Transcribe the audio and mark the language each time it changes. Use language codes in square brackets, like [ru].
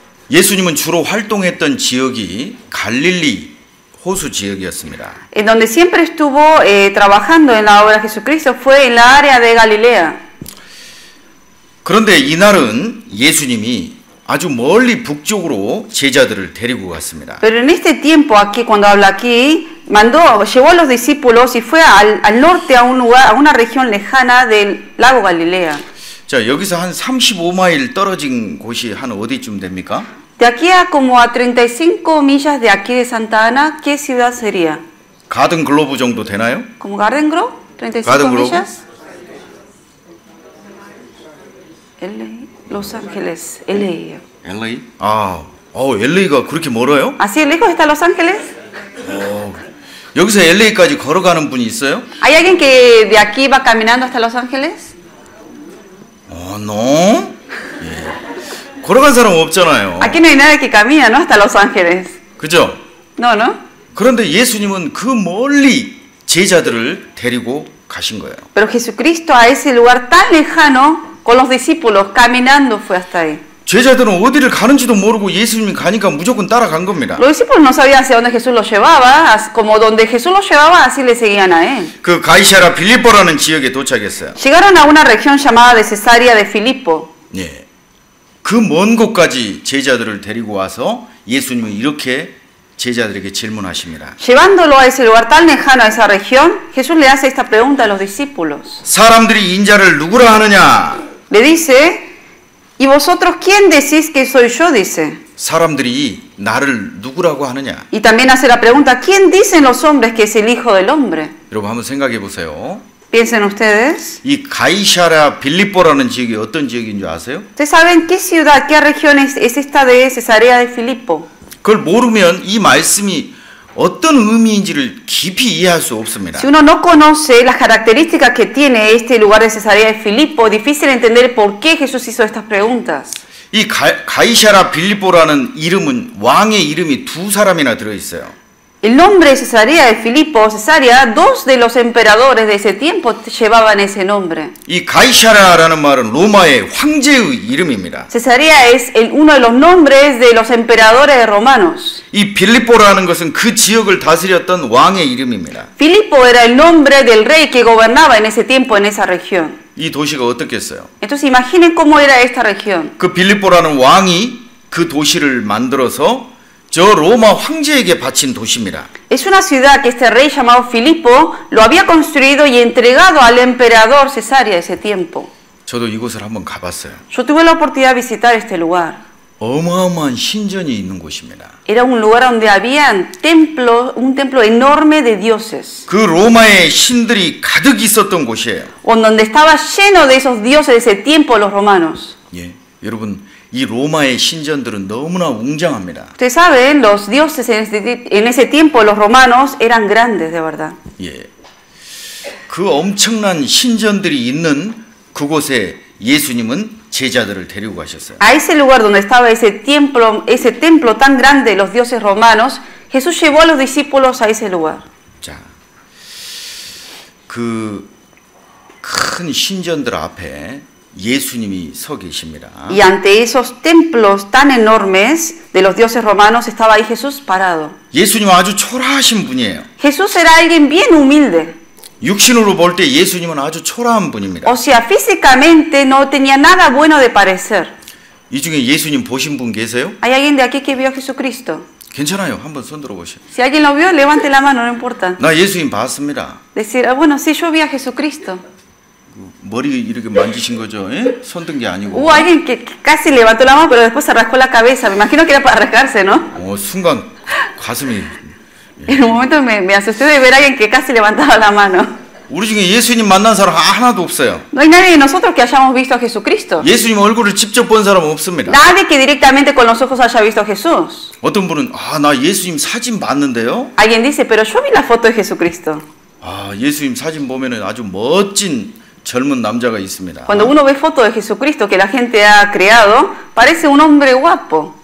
[ko] 예수님은 주로 활동했던 지역이 갈릴리 호수 지역이었습니다. [es] En donde siempre estuvo trabajando en la obra de Jesucristo fue en la área de Galilea. [ko] 그런데 이날은 예수님이 아주 멀리 북쪽으로 제자들을 데리고 갔습니다. [es] Pero en este tiempo aquí, cuando habla aquí, llevó a los discípulos y fue al norte a un lugar, a una región lejana del lago Galilea. [ko] 자, 여기서 한 35마일 떨어진 곳이 한 어디쯤 됩니까? [es] De aquí a como a 35 millas de aquí de Santa Ana, ¿qué ciudad sería? [ko] 가든 글로브 정도 되나요? [es] ¿Como Garden Grove? 35 Garden Grove. millas. LA, Los Ángeles, LA. [ko] LA? LA가 그렇게 멀어요? [es] ¿Así lejos está Los Ángeles? [ko] 여기서 LA까지 걸어가는 분이 있어요? [es] ¿Hay alguien que de aquí va caminando hasta Los Ángeles? [ko] no. 예. 걸어간 사람 없잖아요. [es] Aquí no hay nadie que camina, ¿no? Hasta Los Ángeles. [ko] 그죠? [es] No, ¿no? [ko] 그런데 예수님은 그 멀리 제자들을 데리고 가신 거예요. [es] Pero Jesucristo a ese lugar tan lejano, con los discípulos, caminando fue hasta ahí. [ko] 제자들은 어디를 가는지도 모르고 예수님이 가니까 무조건 따라간 겁니다. [es] Los discípulos no sabían hacia dónde Jesús los llevaba, como donde Jesús los llevaba, así le seguían a él. [ko] 그 가이사랴 빌립보라는 지역에 도착했어요. [es] Llegaron a una región llamada de Cesarea de Filipo. [ko] 예. 그 먼 곳까지 제자들을 데리고 와서 예수님은 이렇게 제자들에게 질문하십니다. [es] Llevándolo a ese lugar tan lejano, a esa región, Jesús le hace esta pregunta a los discípulos. [ko] 사람들이 인자를 누구라 하느냐? [es] Le dice, ¿y vosotros quién decís que soy yo? Dice. [ko] 사람들이 나를 누구라고 하느냐? [es] Y también hace la pregunta, ¿quién dicen los hombres que es el Hijo del Hombre? [ko] 여러분 한번 생각해 보세요. [es] Piensen ustedes. [ko] 이 가이사랴 빌립보라는 지역이 어떤 지역인 줄 아세요? [es] ¿Ustedes saben qué ciudad, qué región es esta de Cesarea de Filipo? [ko] 그걸 모르면 이 말씀이 어떤 의미인지를 깊이 이해할 수 없습니다. [es] Si uno no conoce las características que tiene este lugar de Cesarea de Filipo, difícil entender por qué Jesús hizo estas preguntas. [ko] 이 가이사랴 빌립보라는 이름은 왕의 이름이 두 사람이나 들어 있어요. [es] El nombre de Cesarea de Filipo, Cesarea, dos de los emperadores de ese tiempo llevaban ese nombre. [ko] 이 가이사랴라는 말은 로마의 황제의 이름입니다. [es] Cesarea es uno de los nombres de los emperadores romanos. [ko] 이 빌립보라는 것은 그 지역을 다스렸던 왕의 이름입니다. [es] Filipo era el nombre del rey que gobernaba en ese tiempo en esa región. [ko] 이 도시가 어떻겠어요? [es] Entonces imaginen cómo era esta región. [ko] 그 빌립보라는 왕이 그 도시를 만들어서 저 로마 황제에게 바친 도시입니다. [es] Es una ciudad que este rey llamado Filipo lo había construido y entregado al emperador Cesarea de ese tiempo. [ko] 저도 이곳을 한번 가봤어요. [es] Yo tuve la oportunidad de visitar este lugar. [ko] 어마어마한 신전이 있는 곳입니다. [es] Era un lugar donde había un templo enorme de dioses. [ko] 그 로마의 신들이 가득 있었던 곳이에요. [es] Donde estaba lleno de esos dioses de ese tiempo los romanos. [ko] 예, 여러분 이 로마의 신전들은 너무나 웅장합니다. [es] Ustedes saben, los dioses en ese tiempo, los romanos, eran grandes de verdad. [ko] 예, 그 엄청난 신전들이 있는 그곳에 예수님은 제자들을 데리고 가셨어요. [es] A ese lugar donde estaba ese templo tan grande de los dioses romanos, Jesús llevó a los discípulos a ese lugar. [ko] 자, 그 큰 신전들 앞에 예수님이 서 계십니다. [es] Y ante esos templos tan enormes de los dioses romanos estaba ahí Jesús parado. [ko] 예수님은 아주 초라하신 분이에요. [es] Jesús era alguien bien humilde. [ko] 육신으로 볼 때 예수님은 아주 초라한 분입니다. [es] O sea, físicamente no tenía nada bueno de parecer. [ko] 이 중에 예수님 보신 분 계세요? [es] ¿Hay alguien de aquí que vio a Jesucristo? [ko] 괜찮아요. 한번 손 들어보세요. [es] Si alguien lo vio, levante la mano, no importa. [ko] 나 예수님 봤습니다. [es] Decir, ah, bueno, sí, yo vi a Jesucristo. [ko] 머리 이렇게 만지신 거죠? 예? 손 든 게 아니고. [es] Hubo alguien que casi levantó la mano, pero después se rascó la cabeza. Me imagino que era para rascarse, ¿no? [ko] 순간 가슴이. [es] En un momento me asusté de ver a alguien que casi levantaba la mano. [ko] 우리 중에 예수님 만난 사람 하나도 없어요. [es] No hay nadie de nosotros que hayamos visto a Jesucristo. [ko] 예수님 얼굴을 직접 본 사람은 없습니다. [es] Nadie que directamente con los ojos haya visto a Jesús. [ko] 어떤 분은 나 예수님 사진 봤는데요. [es] Alguien dice, pero yo vi la foto de Jesucristo. [ko] 예수님 사진 보면은 아주 멋진 젊은 남자가 있습니다. [es] Cuando uno ve fotos de Jesucristo que la gente ha creado, parece un hombre guapo.